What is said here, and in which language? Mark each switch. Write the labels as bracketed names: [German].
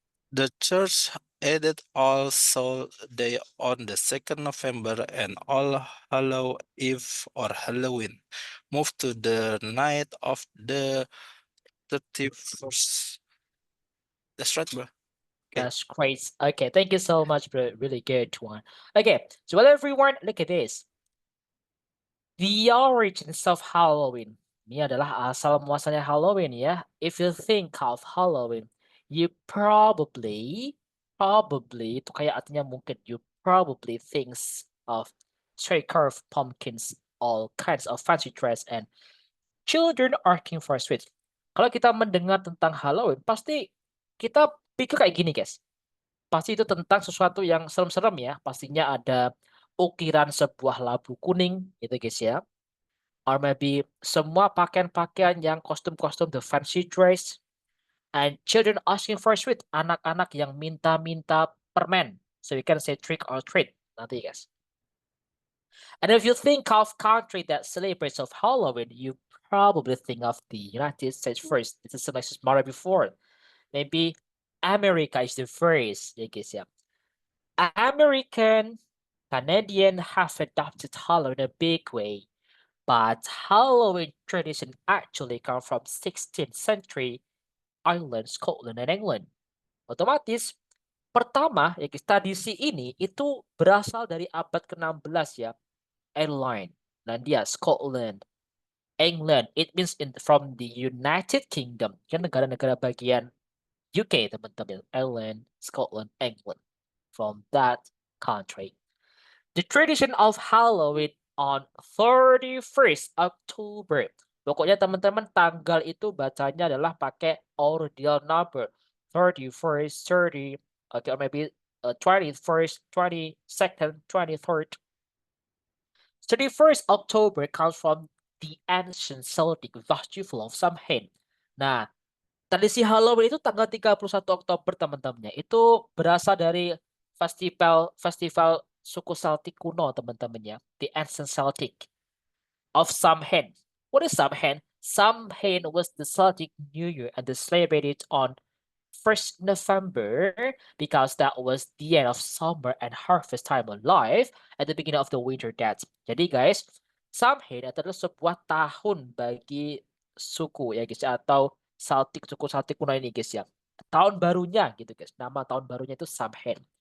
[English] the church added All Souls Day on the 2nd November and All Hallow Eve or Halloween moved to the night of the 31st. That's right, bro. Okay. That's great. Okay, thank you so much, bro. Really good one. Okay, so well, everyone, look at this. The origins of Halloween. [Indonesian] Ini adalah asal muasalnya Halloween ya. [English] If you think of Halloween, you probably [Indonesian] itu kayak artinya mungkin [English] you probably thinks of straight curved pumpkins, all kinds of fancy dress, and children asking for sweets. [Indonesian] Kalau kita mendengar tentang Halloween, pasti kita pikir kayak gini, guys. Pasti itu tentang sesuatu yang serem-serem ya. Pastinya ada ukiran sebuah labu kuning gitu, guys ya. [English] Or maybe [Indonesian] semua pakaian-pakaian yang kostum-kostum [English] the fancy dress and children asking for sweet, [Indonesian] anak-anak yang minta-minta permen [English] So you can say trick or treat [Indonesian] nanti guys. [English] And if you think of country that celebrates of Halloween, you probably think of the United States first. This is like smaller before. Maybe America is the first, [Indonesian] ya guys ya. [English] American, Canadian have adopted Halloween in a big way, but Halloween tradition actually come from 16th century Ireland, Scotland, and England. [Indonesian] Otomatis pertama ya guys, tradisi ini itu berasal dari abad ke-16 ya. [English] Ireland, Landia, Scotland, England. It means from the United Kingdom. [Indonesian] Kan negara-negara bagian UK teman-teman. [English] Ireland, Scotland, England. From that country. The tradition of Halloween on 31st October. [Indonesian] Pokoknya teman-teman tanggal itu bacanya adalah pakai [English] ordinal number. 31st, 30, okay, or maybe 21st, 22nd, 23rd. 31st October comes from the ancient Celtic festival of Samhain. [Indonesian] Nah, tradisi Halloween itu tanggal 31 Oktober teman-temannya. Itu berasal dari festival suku Celtic kuno teman-temannya. [English] The ancient Celtic of Samhain. What is Samhain? Samhain was the Celtic New Year and they celebrated on 1st November because that was the end of summer and harvest time of life at the beginning of the winter dance. [Indonesian] Jadi guys, Samhain adalah sebuah tahun bagi suku ya guys atau suku Celtic kuno ini guys ya. Tahun barunya gitu guys. Nama tahun barunya itu Samhain.